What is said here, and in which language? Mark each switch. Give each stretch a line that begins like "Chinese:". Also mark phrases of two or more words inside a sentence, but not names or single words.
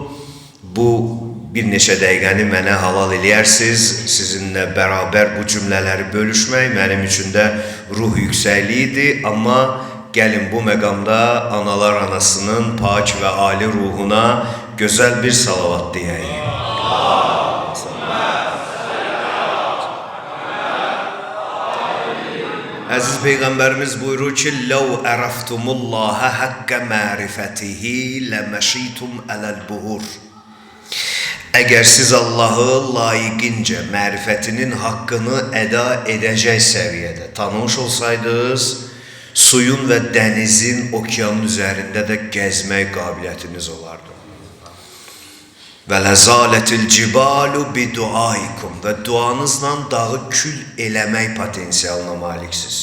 Azerbaijani: Bu bir neçə dəqiqəni mənə halal eləyərsiniz, sizinlə bərabər bu cümlələri bölüşmək mənim üçün də ruh yüksəkliyidir, amma gəlin bu məqamda analar anasının pak və ali ruhuna gözəl bir salavat deyək. Əziz Peyğəmbərimiz buyurur ki,
Arabic: لَوْ أَرَفْتُمُ اللّٰهَ حَقَّ مَعْرِفَتِهِ لَمَشِيتُمْ عَلَى الْبُهُرِ
Azerbaijani: Əgər siz Allahı layiqincə mərifətinin haqqını əda edəcək səviyyədə tanımış olsaydınız, suyun və dənizin, okyanın üzərində də gəzmək qabiliyyətiniz olardı.
Arabic: ولزالت الجبال بدعائكم
Azerbaijani: və duanızla dağı kül eləmək potensialına maliksiniz.